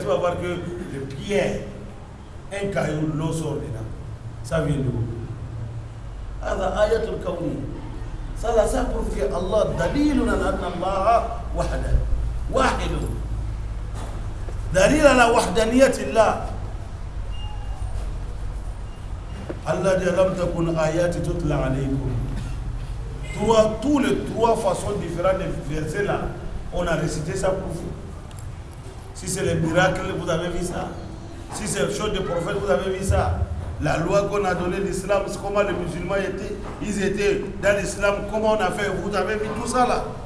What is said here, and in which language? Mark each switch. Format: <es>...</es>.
<fr>Tu vas voir que les pierres, un caillou, l'eau sort dedans. Ça vient d'où?</fr> <ar>هذا آية الكون.</ar> <fr>ça prouve que</fr> <ar>Allah دليل على أن الله وحده واحد. دليل على وحدانية الله. Allah dit لم تكن آيات تتلى عليكم.</ar> <fr>Tous les trois façons différentes de versets là, on a récité ça pour vous. Si c'est les miracles, vous avez vu ça. Si c'est les choses des prophètes, vous avez vu ça. La loi qu'on a donnée l'islam, c'est comment les musulmans étaient, ils étaient dans l'islam, comment on a fait, vous avez vu tout ça là.</fr>